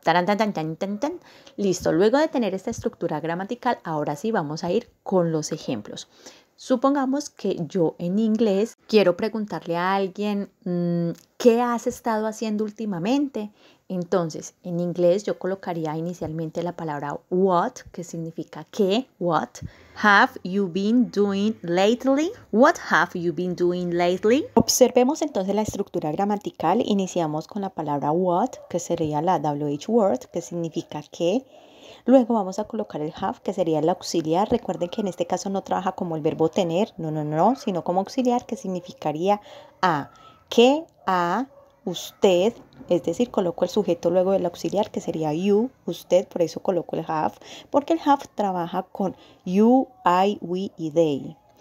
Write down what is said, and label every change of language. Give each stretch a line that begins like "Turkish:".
Spanish: Taran, tan, tan, tan, tan, tan. Listo, luego de tener esta estructura gramatical, ahora sí vamos a ir con los ejemplos. Supongamos que yo en inglés quiero preguntarle a alguien, ¿qué has estado haciendo últimamente? Entonces, en inglés yo colocaría inicialmente la palabra what, que significa qué, what.
English: Have you been doing lately? What have you been doing lately?
Spanish: Observemos entonces la estructura gramatical. Iniciamos con la palabra what, que sería la WH word, que significa qué. Luego vamos a colocar el have, que sería el auxiliar. Recuerden que en este caso no trabaja como el verbo tener, no, sino como auxiliar, que significaría a, que, a, usted, es decir, coloco el sujeto luego del auxiliar, que sería you, usted, por eso coloco el have, porque el have trabaja con you, I, we y they.